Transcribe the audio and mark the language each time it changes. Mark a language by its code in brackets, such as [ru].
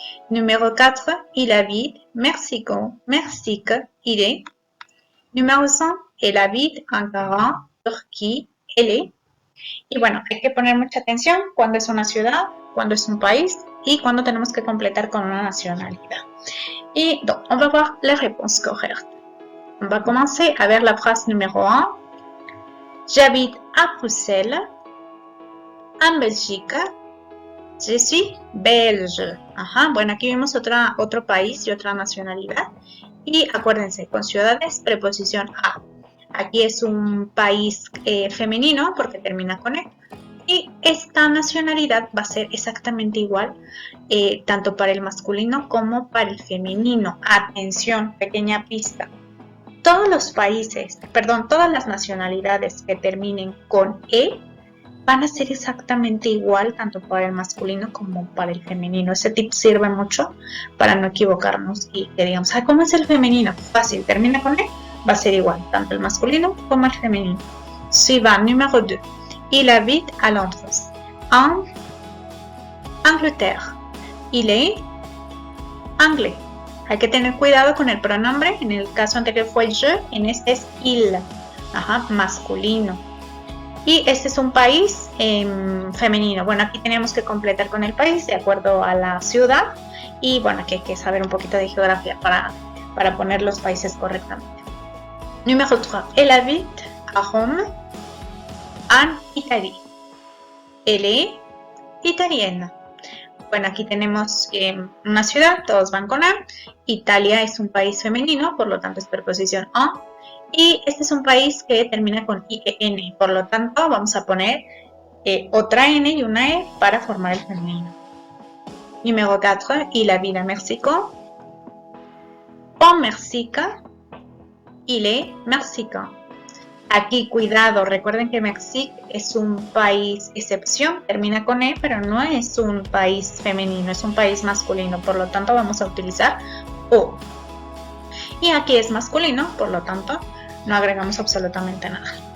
[fr] Numéro 4, il habite Mexico, Mexique, il est. Numéro 5, elle habite Ankara, Turquía, elle est. [es] Y bueno, hay que poner mucha atención cuando es una ciudad, cuando es un país y cuando tenemos que completar con una nationalité. [fr] Et donc, on va voir les réponses correctes. On va commencer à ver la phrase numéro 1. J'habite à Bruxelles, en Belgique. Je suis belge. [es] Ajá, bueno, aquí vemos otro país y otra nacionalidad. Y acuérdense, con ciudades, preposición a. Aquí es un país femenino porque termina con E. Y esta nacionalidad va a ser exactamente igual, tanto para el masculino como para el femenino. Atención, pequeña pista. Todos los países, perdón, todas las nacionalidades que terminen con E van a ser exactamente igual tanto para el masculino como para el femenino. Ese tip sirve mucho para no equivocarnos y que digamos, ¿cómo es el femenino? Fácil, termina con E, va a ser igual, tanto el masculino como el femenino. [fr] Suivant, numéro 2. Il habite à Londres, en Angleterre. Il est anglais. [es] Hay que tener cuidado con el pronombre. En el caso anterior fue je, en este es il. Ajá, masculino. Y este es un país femenino. Bueno, aquí tenemos que completar con el país de acuerdo a la ciudad. Y bueno, aquí hay que saber un poquito de geografía para poner los países correctamente. [fr] Numéro 3. Elle habite à Rome, en Italie. Elle est italienne. [es] Bueno, aquí tenemos una ciudad, todos van con A. Italia es un país femenino, por lo tanto es preposición en. Y este es un país que termina con IEN, por lo tanto vamos a poner otra N y una E para formar el femenino. [fr] Numéro 4, il habite à Mexico. En Mexique, il est mexicain. [es] Aquí, cuidado, recuerden que Mexique es un país excepción, termina con E, pero no es un país femenino, es un país masculino, por lo tanto vamos a utilizar O. Y aquí es masculino, por lo tanto no agregamos absolutamente nada.